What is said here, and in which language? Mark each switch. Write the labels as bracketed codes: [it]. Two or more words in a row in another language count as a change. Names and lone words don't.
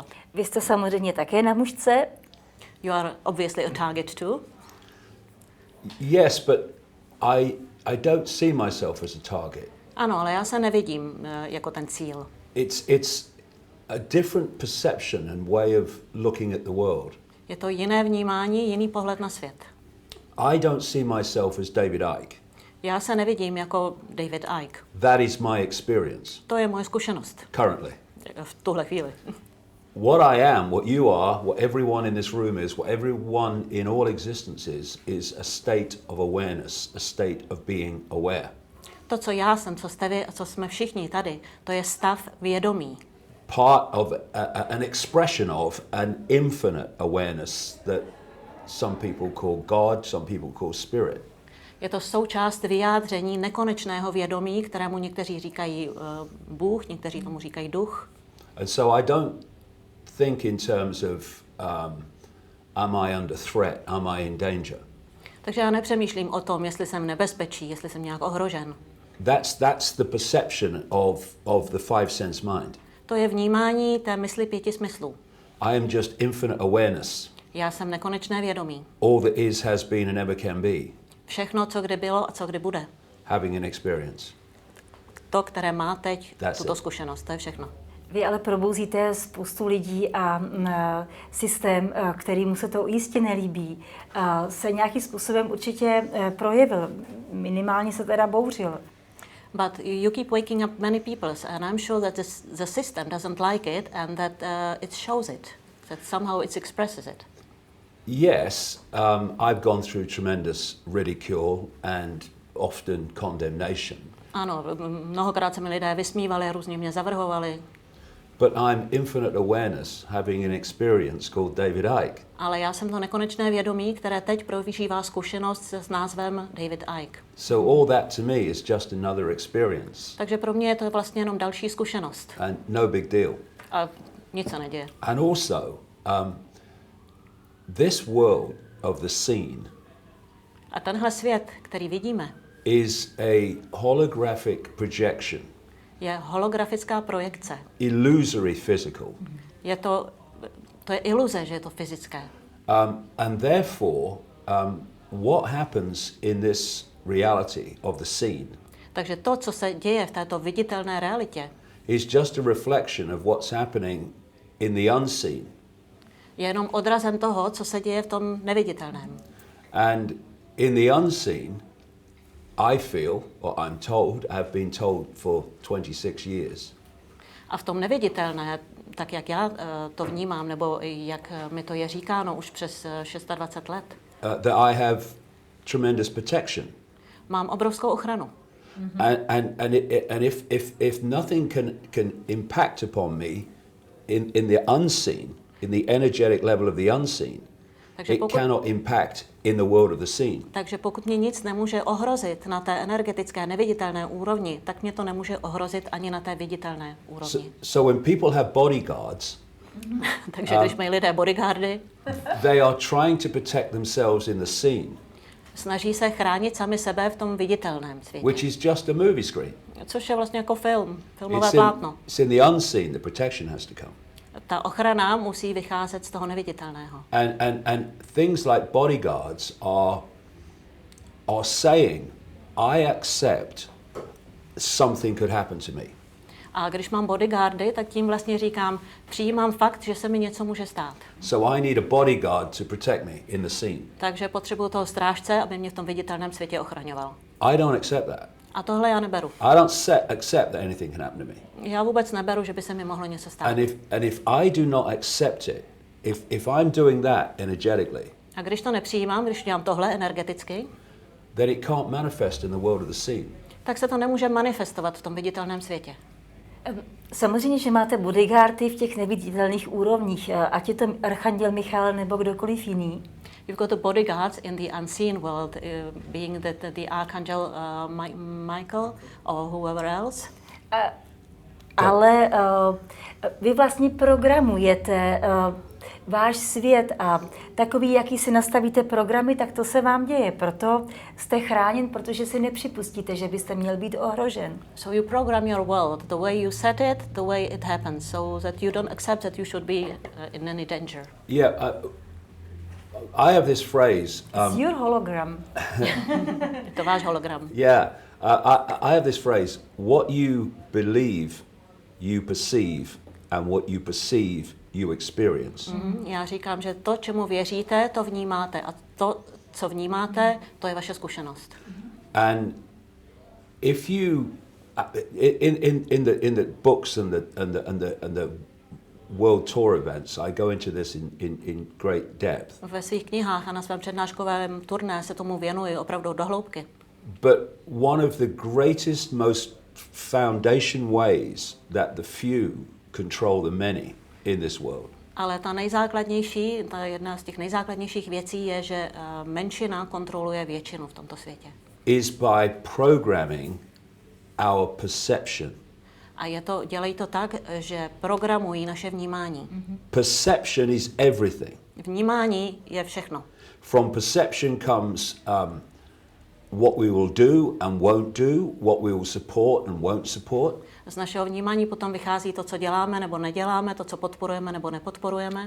[cs] Vy jste samozřejmě také na mužce. [en] You are obviously a target too. Yes, but I don't see myself as a target. [cs] Ano, ale já se nevidím jako ten cíl. [en] It's a different perception and way of looking at the world. [cs] Je to jiné vnímání, jiný pohled na svět. [en] I don't see myself as David Icke. [cs] Já se nevidím jako David Icke. [en] That is my experience. [cs] To je moje zkušenost. [en] Currently. [cs] V tuhle chvíli. [en] What I am, what you are, what everyone in this room is, what everyone in all existence is a state of awareness, a state of being aware. [cs] To, co já jsem, co jste vy a co jsme všichni tady, to je stav vědomí. [en] Part of an expression of an infinite awareness that some people call God, some people call spirit. [cs] Je to součást vyjádření nekonečného vědomí, kterému někteří říkají Bůh, někteří tomu říkají duch. [en] And so I don't think in terms of am I under threat, am I in danger. [cs] Takže já nepřemýšlím o tom, jestli jsem v nebezpečí, jestli jsem nějak ohrožen. [en] That's the perception of the five sense mind. [cs] To je vnímání té mysli 5 smyslů. [en] I am just infinite awareness. [cs] Já jsem nekonečné vědomí. [en] All that is, has been, and ever can be. [cs] Všechno, co kdy bylo a co kdy bude. [en] Having an experience. [cs] To, které má teď, [en] That's [cs] tuto [en] it. [cs] zkušenost, to je všechno. Vy ale probouzíte spoustu lidí a systém, kterýmu se to jistě nelíbí, se nějakým způsobem určitě projevil. Minimálně se teda bouřil. [en] But you keep waking up many people, and I'm sure that the system doesn't like it, and that it shows it, that somehow it expresses it. Yes, I've gone through tremendous ridicule and often condemnation. [cs] Ano, mnohokrát se mi lidé vysmívali, různě mě zavrhovali. [en] But I'm infinite awareness having an experience called David Icke. [cs] Ale já jsem to nekonečné vědomí, které teď prožívá zkušenost s názvem David Icke. [en] So all that to me is just another experience. [cs] Takže pro mě je to vlastně jenom další zkušenost. [en] And no big deal. [cs] A nic se neděje. [en] And also, this world of the scene [cs] A tenhle svět, který vidíme, [en] is a holographic projection, [cs] je holografická projekce. [en] illusory physical. [cs] To je iluze, že je to fyzické. [en] And therefore, what happens in this reality of the scene [cs] Takže to, co se děje v této viditelné realitě, [en] is just a reflection of what's happening in the unseen. [cs] je jenom odrazem toho, co se děje v tom neviditelném. [en] And in the unseen, I feel, or I'm told, have been told for 26 years, [cs] A v tom neviditelné, tak jak já to vnímám, nebo jak mi to je říkáno už přes 26 let, [en] that I have tremendous protection. [cs] mám obrovskou ochranu. [en] And if nothing can impact upon me in the unseen, in the energetic level of the unseen, [cs] Takže [en] it cannot impact in the world of the seen. [cs] Takže pokud mě nic nemůže ohrozit na té energetické neviditelné úrovni, tak mě to nemůže ohrozit ani na té viditelné úrovni. [en] So when people have bodyguards, [cs] Takže když mají lidé bodyguardy, [en] they are trying to protect themselves in the seen, [cs] snaží se chránit sami sebe v tom viditelném světě. [en] which is just a movie screen. [cs] Což je vlastně jako filmové plátno. [en] It's in the unseen, the protection has to come. [cs] Ta ochrana musí vycházet z toho neviditelného. [en] And things like bodyguards are saying, I accept something could happen to me. [cs] A když mám bodyguardy, tak tím vlastně říkám, přijímám fakt, že se mi něco může stát. [en] So I need a bodyguard to protect me in the scene. [cs] Takže potřebuju toho strážce, aby mě v tom viditelném světě ochraňoval. [en] I don't accept that. [cs] A tohle já neberu. [en] I don't accept that anything can happen to me. [cs] Já vůbec neberu, že by se mi mohlo něco stát. [en] And if I do not accept it, if I'm doing that energetically, [cs] A když to nepřijímám, když dělám tohle energeticky, [en] then it can't manifest in the world of the scene. [cs] tak se to nemůže manifestovat v tom viditelném světě. Samozřejmě, že máte bodyguardy v těch neviditelných úrovních, ať je to archanděl Michael nebo kdokoliv jiný. [en] You've got the bodyguards in the unseen world, being the archangel Michael or whoever else. [cs] Ale vy vlastně programujete váš svět a takový, jaký si nastavíte programy, tak to se vám děje. Proto jste chráněn, protože si nepřipustíte, že byste měl být ohrožen. [en] So you program your world the way you set it, the way it happens, so that you don't accept that you should be in any danger. Yeah, I have this phrase. It's your hologram. [cs] Je to váš hologram. [en] Yeah, I have this phrase: what you believe, you perceive, and what you perceive, you experience. [cs] Já říkám, že to, čemu věříte, to vnímáte. A to, co vnímáte, to je vaše zkušenost. [en] And if you, in the books and the world tour events, I go into this in great depth. [cs] Ve svých knihách a na svém přednáškovém turné se tomu věnuji opravdu do hloubky. [en] But one of the greatest, most foundation ways that the few control the many in this world. [cs] Ale ta jedna z těch nejzákladnějších věcí je, že menšina kontroluje většinu v tomto světě. [en] Is by programming our perception. [cs] A dělají to tak, že programují naše vnímání. [en] Perception is everything. [cs] Vnímání je všechno. [en] From perception comes what we will do and won't do, what we will support and won't support. [cs] Z našeho vnímání potom vychází to, co děláme nebo neděláme, to, co podporujeme nebo nepodporujeme.